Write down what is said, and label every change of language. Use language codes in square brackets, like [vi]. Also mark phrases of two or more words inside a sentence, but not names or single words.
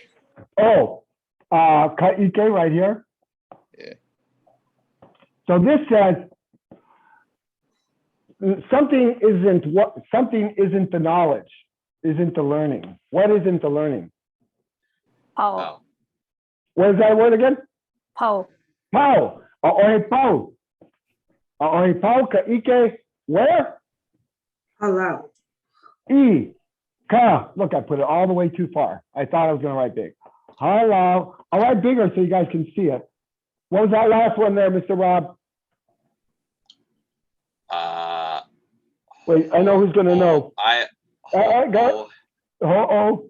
[en] Oh, ike right here. Yeah. So this says something isn't the knowledge, isn't the learning. What isn't the learning? Pau. Oh, What is that word again? Pau. [haw] Pau. Aohe pau. Aohe pau ka ike where? [en] Halau. E. Ka. Look, I put it all the way too far. I thought I was going to write big. Hello. I'll write bigger so you guys can see it. What was that last one there, Mr. Rob? Wait, I know who's going to know. Go. Oh,